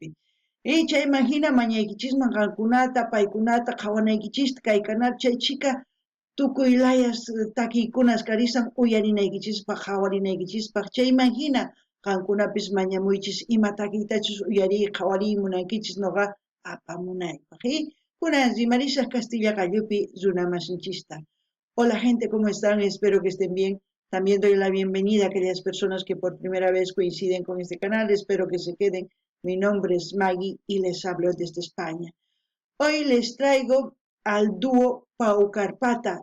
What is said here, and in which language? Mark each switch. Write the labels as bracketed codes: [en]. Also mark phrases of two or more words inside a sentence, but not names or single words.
[qu] Chaymahina mañaykichisman qankunata paykunata qhawanaykichista kay kanal chaychika tukuy layas takiykunas karisan uyarinaykichispaq qhawarinaykichispaq chaymahina qankunapis mañamuychis ima takiytachus uyariy qhawariy munankichis noqa apamunaypaq. Kunan rimarisaq Castilla Qallupi runamasinchista. [es] Hola gente, ¿cómo están? Espero que estén bien. También doy la bienvenida a aquellas personas que por primera vez coinciden con este canal. Espero que se queden. Mi nombre es Maggie y les hablo desde España. Hoy les traigo al dúo Pau Carpata.